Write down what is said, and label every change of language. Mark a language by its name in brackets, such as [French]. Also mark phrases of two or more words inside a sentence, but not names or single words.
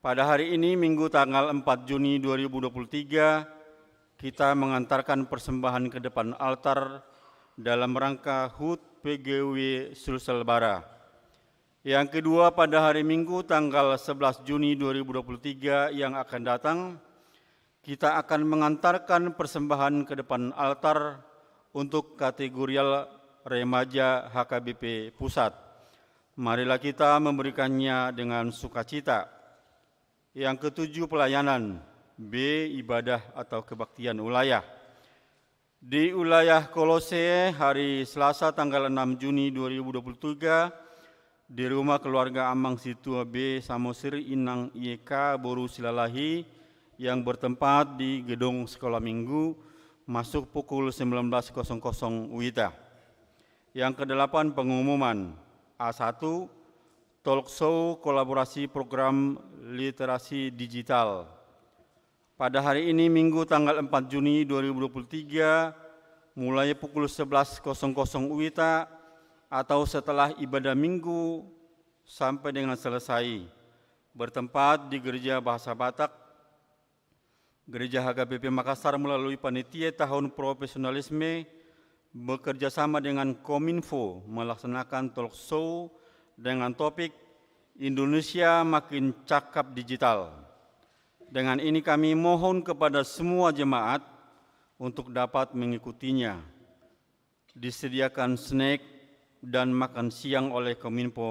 [Indonesian] Pada hari ini, Minggu tanggal 4 Juni 2023, kita mengantarkan persembahan ke depan altar dalam rangka HUT PGW Sulselbara. Yang kedua, pada hari Minggu tanggal 11 Juni 2023 yang akan datang, kita akan mengantarkan persembahan ke depan altar untuk kategorial remaja HKBP Pusat. Marilah kita memberikannya dengan sukacita. Yang ketujuh, pelayanan. B. Ibadah atau kebaktian wilayah. Di wilayah Kolose hari Selasa tanggal 6 Juni 2023 di rumah keluarga Amang Situa B. Samosir Inang IK Boru Silalahi yang bertempat di gedung sekolah minggu masuk pukul 19.00 WITA. Yang kedelapan, pengumuman. A1, [English] talk show [Indonesian] kolaborasi program literasi digital. Pada hari ini Minggu tanggal 4 Juni 2023 mulai pukul 11.00 WITA atau setelah ibadah Minggu sampai dengan selesai, bertempat di Gereja Bahasa Batak, Gereja HKBP Makassar melalui Panitia Tahun Profesionalisme bekerjasama dengan Kominfo melaksanakan [English] talk show [Indonesian] dengan topik Indonesia Makin Cakap Digital. Dengan ini kami mohon kepada semua jemaat untuk dapat mengikutinya. Disediakan snack dan makan siang oleh Kominfo.